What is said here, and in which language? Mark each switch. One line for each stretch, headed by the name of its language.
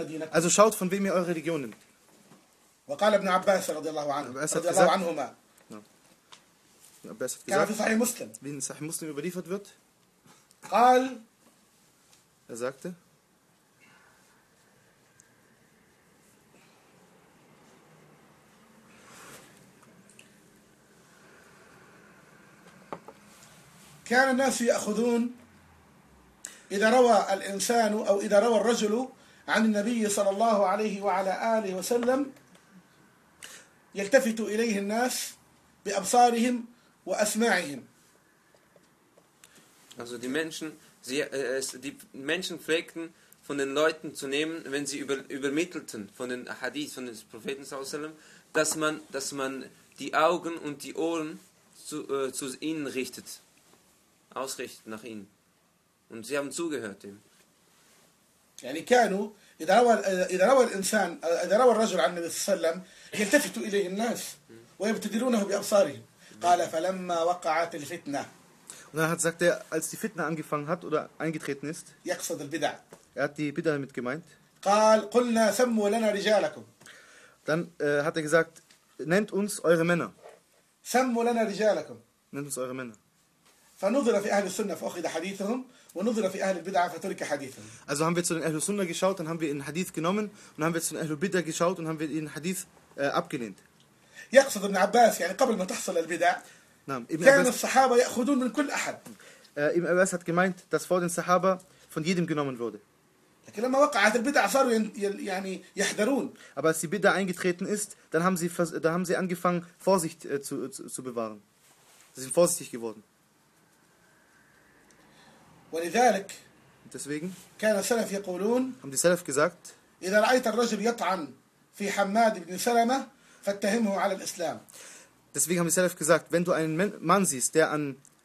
German: Also schaut, von wem ihr eure Religion nimmt.
Arabic: وقال ابن عباس رضي الله عنه رضي الله عنهما كان في صحيح مسلم
German: wie in Sahih Muslim überliefert wird
Arabic: قال
German: sagte
Arabic: كان الناس يأخذون إذا روى الإنسان أو إذا روى الرجل عن النبي صلى الله عليه وعلى آله وسلم يلتفت إليه الناس بأبصارهم وأسماعهم.
German: Also die Menschen, die Menschen pflegten von den Leuten zu nehmen, wenn sie übermittelten von den Hadith von des Propheten sallallahu alaihi wasallam, dass man die Augen und die Ohren zu ihnen richtet, ausrichtet nach ihnen. Und sie haben zugehört dem.
Arabic: يعني كانوا إذا روى الإنسان إذا روى الرجل عن النبي صلى الله عليه وسلم يلتفت إليه الناس ويبتدرونه بأبصارهم قال فلما وقعت الفتنة
German: und dann hat sagte er als die Fitna angefangen hat oder eingetreten ist
Arabic: يقصد البدع
German: er hat die Bidع damit gemeint
Arabic: قال قلنا سموا لنا رجالكم
German: dann hat er gesagt nennt uns eure Männer
Arabic: سموا لنا رجالكم
German: nennt uns eure Männer
Arabic: فنظر في أهل السنة فأخذ حديثهم ونظر في أهل البدعة فترك حديثهم.
German: Also haben wir zu den Ahlus Sunnah geschaut, dann haben wir ihren Hadith genommen und haben wir zu den Ahlus Bid'ah geschaut und haben wir ihren Hadith abgelehnt.
Arabic: يقصد ابن عباس يعني قبل ما تحصل البدعة. نعم. كان الصحابة يأخذون من كل أحد.
German: Ibn Abbas hat gemeint, dass vor den Sahaba von jedem genommen wurde.
Arabic: لكن لما وقعت البدعة صاروا يعني يحذرون.
German: Aber als die Bid'ah eingetreten ist, dann haben sie angefangen Vorsicht zu bewahren. Sie sind vorsichtig geworden.
Arabic: ولذلك
German: deswegen
Arabic: كان السلف يقولون
German: haben die Salaf gesagt
Arabic: اذا رايت الرجل يطعن في حماد بن سلمة فاتهمه على الاسلام
German: deswegen haben die Salaf gesagt wenn du einen Mann siehst der an